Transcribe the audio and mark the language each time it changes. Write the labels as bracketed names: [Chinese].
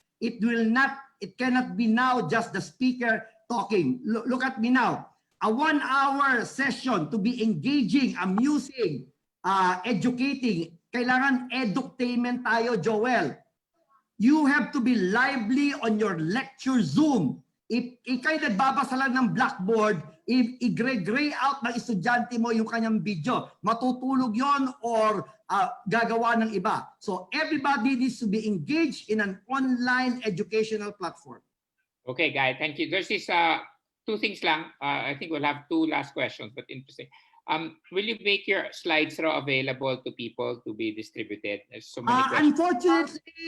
[English] It cannot be now just the speaker talking. Look at me now. A 1-hour session to be engaging, amusing, educating. [Filipino] Kailangan edutainment tayo, [English] Joel. You have to be lively on your lecture Zoom. [Filipino] If ikay nagbabasa lang ng blackboard, i-gray out ng estudyante mo yung kanyang video, matutulog yon or gagawa ng iba. [English] So everybody needs to be engaged in an online educational platform. Okay, guys, thank you. There's this two things lang. I think we'll have two last questions, but interesting. Will you make your slides available to people to be distributed? There's so many questions.